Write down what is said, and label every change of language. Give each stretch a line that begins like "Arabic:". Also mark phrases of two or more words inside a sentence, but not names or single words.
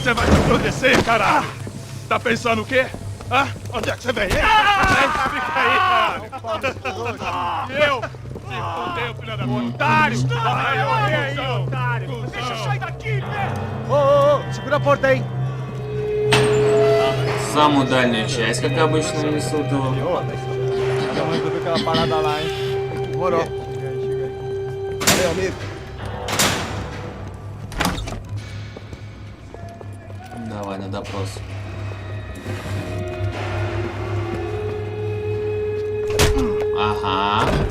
Portuguese: Você vai te proteger, caralho! Tá pensando o quê? Hã? Onde é que você vem? Fica aí, caralho! Eu? Se fodeu, filha da puta! Otário! Vai, olha aí, otário! Deixa eu sair daqui, né? Ô, segura a porta aí.
Russian: Самую дальнюю часть, как обычно, несут его.
Portuguese: Vamos resolver aquela parada lá, hein? Demorou. Chega aí. Valeu, amigo.
Russian: Давай на допрос. Ага.